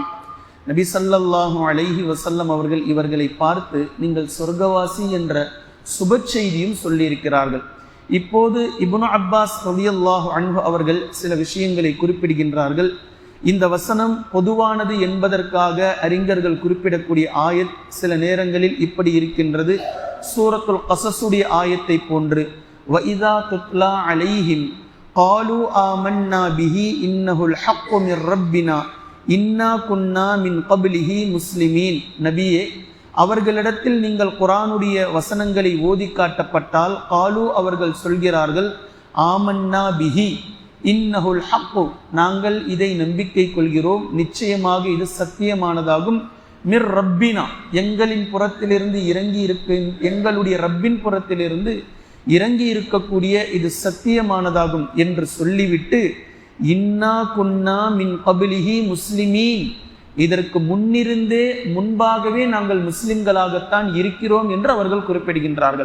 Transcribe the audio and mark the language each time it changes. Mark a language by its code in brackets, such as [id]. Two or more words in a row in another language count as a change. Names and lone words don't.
[ta] நபி [ar] صلى الله عليه وسلم [ta] அவர்கள் இவர்களை பார்த்து, நீங்கள் சொர்க்கவாசி என்ற சுப செய்தியும் சொல்லியிருக்கிறார்கள். இப்போது இப்னு அப்பாஸ் [ar] رضي الله عنه [ta] அவர்கள் சில விஷயங்களை குறிப்பிடுகின்றார்கள். இந்த வசனம் பொதுவானது என்பதற்காக அறிஞர்கள் குறிப்பிடக்கூடிய ஆயத் சில நேரங்களில் இப்படி இருக்கின்றது, சூரத்துல் கஸஸுடைய ஆயத்தை போன்று, [ar] وَإِذَا تُتْلَى عَلَيْهِمْ قالوا آمنا به إنه الحق من ربنا إنا كنا من قبله مسلمين. [ta] நபியே, அவர்களிடத்தில் நீங்கள் குர்ஆனுடைய வசனங்களை ஓதி காட்டப்பட்டால் காலு அவர்கள் சொல்கிறார்கள், [ar] آمنا به إنه الحق, [ta] நாங்கள் இதை நம்பிக்கை கொள்கிறோம், நிச்சயமாக இது சத்தியமானதாகும், [ar] من ربنا, [ta] எங்களின் புறத்திலிருந்து இறங்கி எங்களுடைய ரப்பின் புறத்திலிருந்து இறங்கி இருக்கக்கூடிய இது சத்தியமானதாகும் என்று சொல்லிவிட்டு, [ar] إنا كنا من قبله مسلمين, [ta] இதற்கு முன்பாகவே நாங்கள் முஸ்லிம்களாகத்தான் இருக்கிறோம் என்று அவர்கள் குறிப்பிடுகின்றார்கள்.